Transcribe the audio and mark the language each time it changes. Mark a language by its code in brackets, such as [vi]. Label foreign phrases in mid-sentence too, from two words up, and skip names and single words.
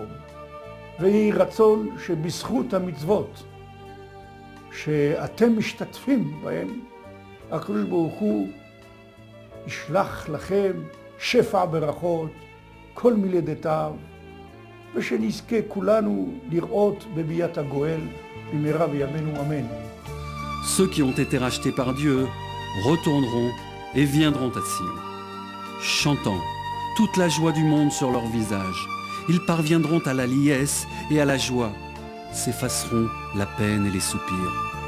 [he] ויהי רצון שבזכות המצוות שאתם משתתפים בהם, הקדוש ברוך הוא ישלח לכם שפע ברכות, כל מלידותיו, ושנזכה כולנו לראות בביאת הגואל במהרה בימינו אמן. [fr] Ceux qui ont été rachetés par Dieu retourneront et viendront à Sion, chantant toute la joie du monde sur leur visage. Ils parviendront à la liesse et à la joie, s'effaceront la peine et les soupirs.